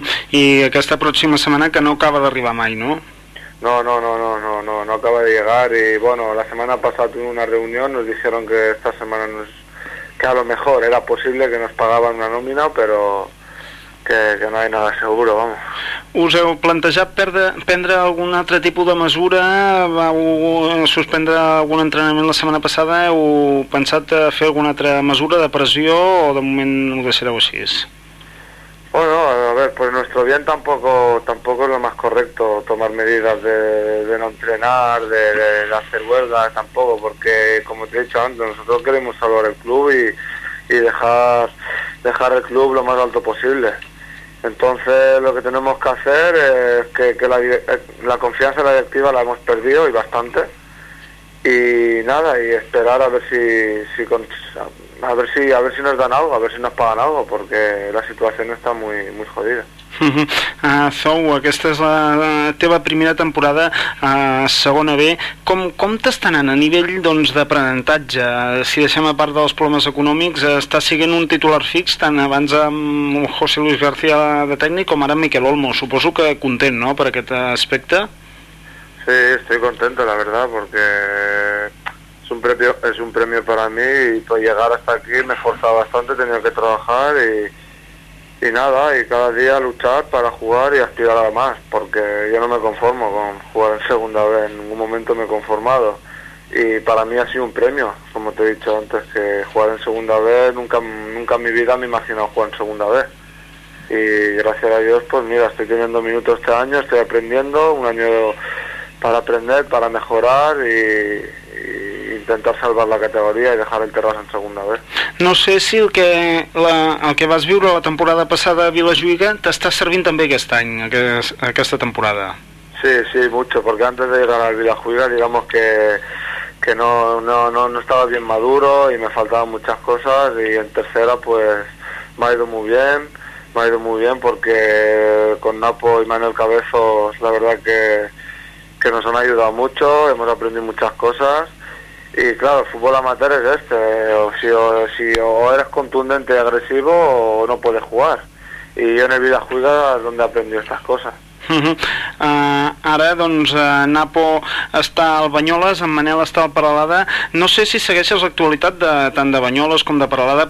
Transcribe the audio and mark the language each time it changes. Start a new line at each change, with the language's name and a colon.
Catalan: Y aquesta próxima semana que no acaba d'arribar mai, ¿no?
Spanish: No acaba de llegar, y bueno, la semana pasada tuve una reunión, nos dijeron que esta semana que a lo mejor era posible que nos pagaban una nómina, pero que no hay nada seguro, vamos.
Catalan: Us heu plantejat prendre algun altre tipus de mesura? Vau suspendre algun entrenament la setmana passada? Heu pensat fer alguna altra mesura de pressió o de moment ho deixareu així?
Spanish: Bueno, a ver, pues nuestro bien tampoco es lo más correcto tomar medidas de no entrenar, de hacer huelga, tampoco, porque como te he dicho antes, nosotros queremos salvar el club y dejar el club lo más alto posible. Entonces lo que tenemos que hacer es que la confianza en la directiva la hemos perdido y bastante, y nada, y esperar a ver si nos dan algo, a ver si nos pagan algo, porque la situación está muy jodida.
Catalan: Zou, aquesta és la teva primera temporada a segona B. Com t'està anant a nivell doncs d'aprenentatge? Si deixem a part dels problemes econòmics, està sent un titular fix tant abans amb José Luis García de tècnic com ara amb Miquel Olmo? Suposo que content, no?, per aquest aspecte.
Spanish: Sí, estoy contento, la verdad, porque es un premio para mí, y por llegar hasta aquí me he forzado bastante, he tenido que trabajar y nada, y cada día luchar para jugar y aspirar a más, porque yo no me conformo con jugar en segunda vez, en ningún momento me he conformado, y para mí ha sido un premio, como te he dicho antes, que jugar en segunda vez, nunca en mi vida me he imaginado jugar en segunda vez, y gracias a Dios, pues mira, estoy teniendo minutos este año, estoy aprendiendo, un año para aprender, para mejorar y intentar salvar la categoria
Catalan: i deixar el Terrassa en segona
Spanish: vez.
Catalan: No sé si el que vas viure la temporada passada a Vilajuïga t'està servint també aquest any, aquesta temporada.
Spanish: Sí, mucho, porque antes de llegar al Vilajuïga, digamos que que no estaba bien maduro y me faltaban muchas cosas, y en tercera pues me ha ido muy bien porque con Napo y Manuel Cabezos la verdad que nos han ayudado mucho, hemos aprendido muchas cosas. Y claro, el fútbol amateur es este, o eres contundente y agresivo o no puedes jugar, y yo en el Vila Juiga es donde he aprendido estas cosas.
Catalan: Ara, doncs, Napo està al Banyoles, en Manel està al Peralada. No sé si segueixes l'actualitat de tant de Banyoles com de Peralada.